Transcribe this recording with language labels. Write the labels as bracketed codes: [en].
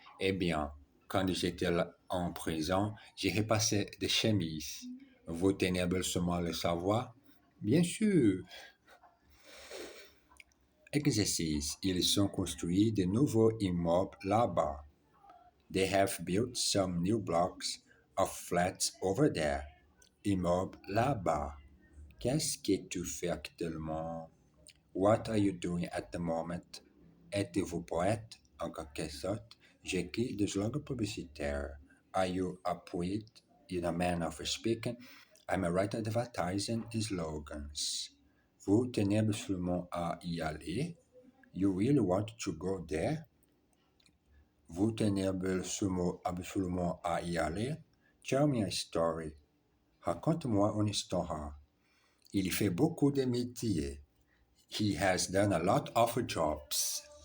[fr] Eh bien, quand j'étais en prison, j'ai repassé des chemises. Vous tenez seulement à le savoir, bien sûr. Exercice, ils ont construit de nouveaux immeubles là-bas. [en] They have built some new blocks of flats over there. [fr] Immeuble là-bas. Qu'est-ce que tu fais actuellement? [en] What are you doing at the moment? [fr] Êtes-vous poète? En quelque sorte, j'écris des slogans publicitaires. [en] Are you a poet in a manner of speaking? I'm a writer advertising slogans. [fr] Vous tenez absolument à y aller? [en] You really want to go there? [fr] Vous tenez absolument à y aller? [en] Tell me a story. [fr] Raconte-moi une histoire. Il fait beaucoup de métiers. [en] He has done a lot of jobs.